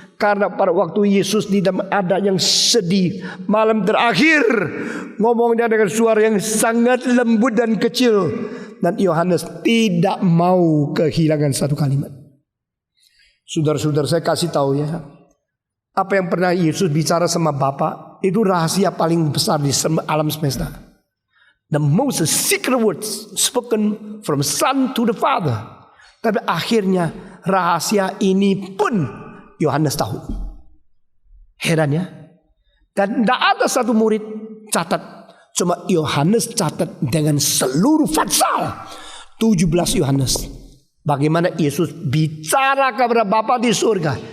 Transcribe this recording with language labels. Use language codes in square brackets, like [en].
[id] Karena pada waktu Yesus di dalam ada yang sedih, malam terakhir, ngomongnya dengan suara yang sangat lembut dan kecil. Dan Yohanes tidak mau kehilangan 1 kalimat. Saudara-saudara, saya kasih tahu ya, apa yang pernah Yesus bicara sama Bapa itu rahasia paling besar di alam semesta. [en] The most secret words spoken from Son to the Father. [id] Tapi akhirnya rahasia ini pun Yohanes tahu. Heran ya. Dan tidak ada 1 murid catat. Cuma Yohanes catat dengan seluruh fatsal 17 Yohanes. Bagaimana Yesus bicara kepada Bapa di surga.